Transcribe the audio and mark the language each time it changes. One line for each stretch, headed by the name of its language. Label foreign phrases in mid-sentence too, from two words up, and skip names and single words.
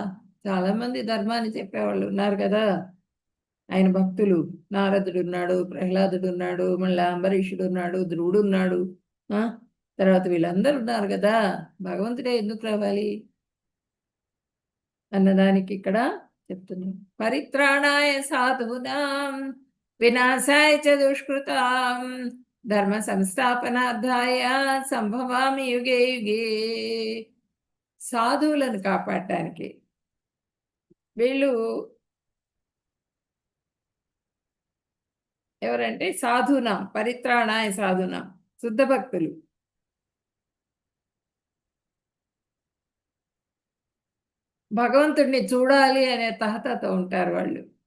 Telugu: చాలా మంది ధర్మాన్ని చెప్పేవాళ్ళు ఉన్నారు కదా, ఆయన భక్తులు. నారదుడు ఉన్నాడు, ప్రహ్లాదుడు ఉన్నాడు, మళ్ళీ అంబరీషుడు ఉన్నాడు, ధ్రువుడు ఉన్నాడు, తర్వాత వీళ్ళందరూ ఉన్నారు కదా. భగవంతుడే ఎందుకు రావాలి అన్నదానికి ఇక్కడ చెప్తున్నాం.
Sanskrit: పరిత్రాణాయ సాధూనాం వినాశాయ చ దుష్కృతాం ధర్మ సంస్థాపనార్థాయ సంభవామి యుగే యుగే.
Telugu: సాధువులను కాపాడటానికి వీళ్ళు ఎవరంటే సాధునాం,
Sanskrit: పరిత్రాణాయ సాధునాం,
Telugu: శుద్ధ భక్తులు. భగవంతుడిని చూడాలి అనే తహతతో ఉంటారు వాళ్ళు.